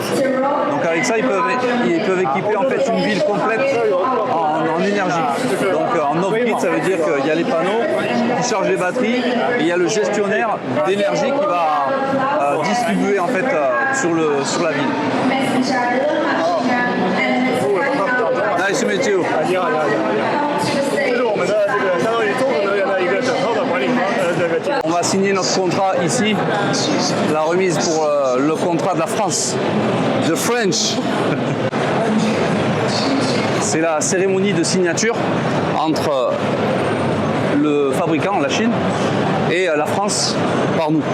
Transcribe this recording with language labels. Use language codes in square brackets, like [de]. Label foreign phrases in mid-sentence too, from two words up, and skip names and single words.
[fr] Donc avec ça, ils peuvent équiper en fait une ville complète en énergie. Donc en off-grid, ça veut dire qu'il y a les panneaux qui chargent les batteries et il y a le gestionnaire d'énergie qui va distribuer en fait sur la ville. [en] Nice to meet you. [zh] 你好，这是我们的这个相当于综合能源的一个整套的管理方这个。 [fr] On va signer notre contrat ici, la remise pour le contrat de la France, [en] the French. [fr] C'est la cérémonie de signature entre le fabricant, la Chine, et la France par nous.